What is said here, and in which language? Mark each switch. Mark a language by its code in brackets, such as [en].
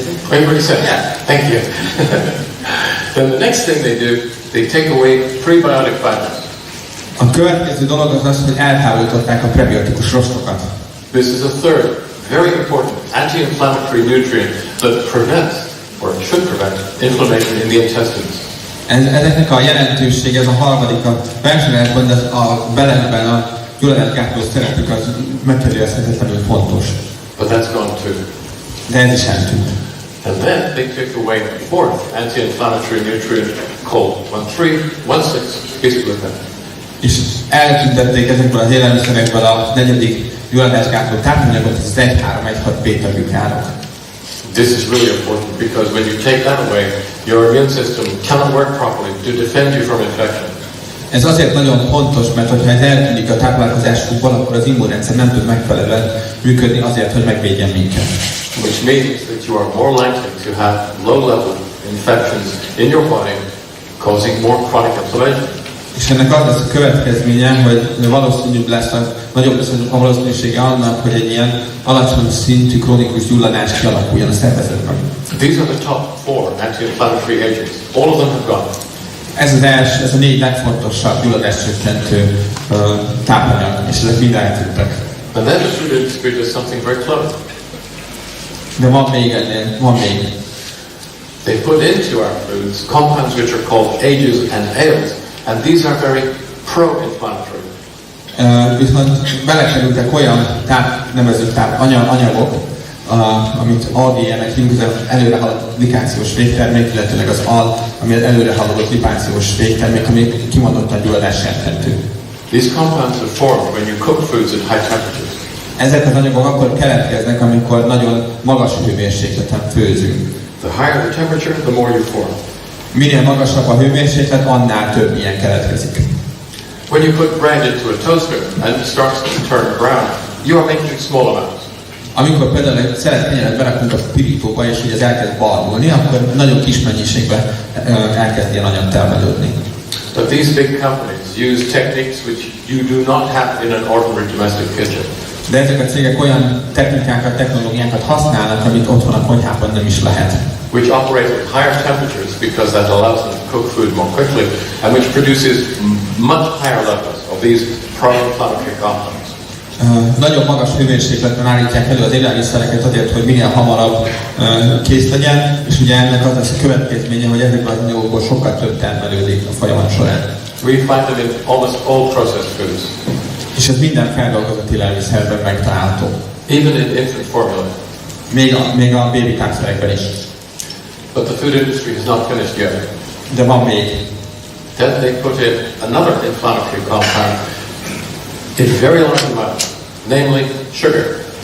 [en] Everybody said, yeah, thank you. Then the next thing they do, they take away prebiotic fibers. [hu] A következő dolog az az, hogy eltávolították a prebiotikus rostokat. [en] This is a third, very important anti-inflammatory nutrient that prevents, or should prevent, inflammation in the intestines. [hu] Ezeknek a jelentőség, ez a harmadik a versenyelvben, de a belekben a gyulladásgátló szerepük az megkérdőjelezhetetlenül fontos. [en] But that's gone too. [hu] De ez is eltűnt. [en] And then they took away a fourth anti-inflammatory nutrient called 1,3,1,6 beta-glucan. [hu] És eltüntették ezekből az élelmiszerekből a negyedik gyulladásgátló tápanyagot, ez az 1,3,1,6 beta-glukánok. [en] This is really important because when you take that away, your immune system cannot work properly to defend you from infection. [hu] Ez azért nagyon fontos, mert ha ez eltűnik a táplálkozásukból, akkor az immunrendszer nem tud megfelelően működni azért, hogy megvédjen minket. [en] Which means that you are more likely to have low-level infections in your body, causing more chronic inflammation. [hu] És ennek az lesz a következménye, hogy valószínűbb lesz nagyobb lesz a valószínűsége annak, hogy egy ilyen alacsony szintű krónikus gyulladás kialakuljon a szervezetben. [en] These are the top 4 anti-inflammatory agents. All of them have gone. [hu] Ez a 4 legfontosabb gyulladáscsökkentő tápanyag, és ezek mind eltűntek. [en] And then the food industry does something very clever. [hu] De van még ennél, van még. [en] They put into our foods compounds which are called ages and ales, and these are very pro-inflammatory. [hu] Viszont belekerültek olyan nevezett anyagok, amit AGN-nek hívunk, az előre haladott likációs végtermék, illetőleg az AL, ami az előre haladott lipációs végtermék, ami kimondottan gyulladásjelentő. [en] These compounds are formed when you cook foods at high temperatures. [hu] Ezek az anyagok akkor keletkeznek, amikor nagyon magas hőmérsékleten főzünk. [en] The higher the temperature, the more you form. [hu] Minél magasabb a hőmérséklet, annál több ilyen keletkezik. [en] When you put bread into a toaster and it starts to turn brown, you are making small amounts. [hu] Amikor például egy szelet kenyeret berakunk a pirítóba, és hogy ez elkezd barnulni, akkor nagyon kis mennyiségben elkezd ilyen anyag termelődni. [en] But these big companies use techniques which you do not have in an ordinary domestic kitchen. [hu] De ezek a cégek olyan technikákat, technológiákat használnak, amit otthon a konyhában nem is lehet. [en] Which operate at higher temperatures because that allows them to cook food more quickly, and which produces much higher levels of these pro-inflammatory compounds. [hu] Nagyon magas hőmérsékleten állítják elő az élelmiszereket azért, hogy minél hamarabb kész legyen, és ugye ennek az lesz a következménye, hogy ezekből az anyagokból sokkal több termelődik a folyamat során. [en] We find them in almost all processed foods. [hu] És ez minden feldolgozott élelmiszerben megtalálható. [en] Even in infant formula. [hu] Még a baby tápszerekben is. [en] But the food industry has not finished yet. [hu] De van még. [en] Then they put in another inflammatory compound in very large amounts, namely sugar.